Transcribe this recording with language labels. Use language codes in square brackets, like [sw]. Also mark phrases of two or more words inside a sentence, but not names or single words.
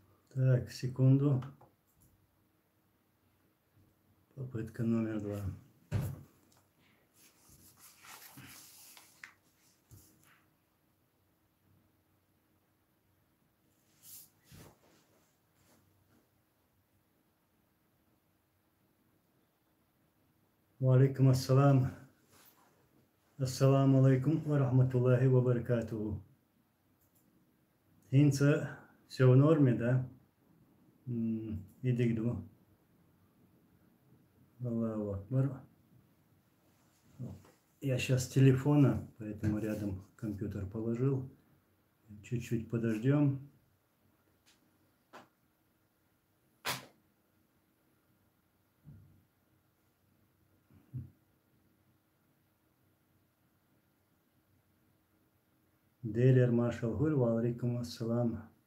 [ru] Так, секунду. Попытка номер 2. [ar] وعليكم السلام. السلام عليكم ورحمة الله وبركاته. Инца, [ru] все в норме, да? Иди к дому. [ar] الله أكبر. [ru] Я сейчас с телефона, поэтому рядом компьютер положил. Чуть-чуть подождем. Делер маршал гуль, [ar] وعليكم السلام.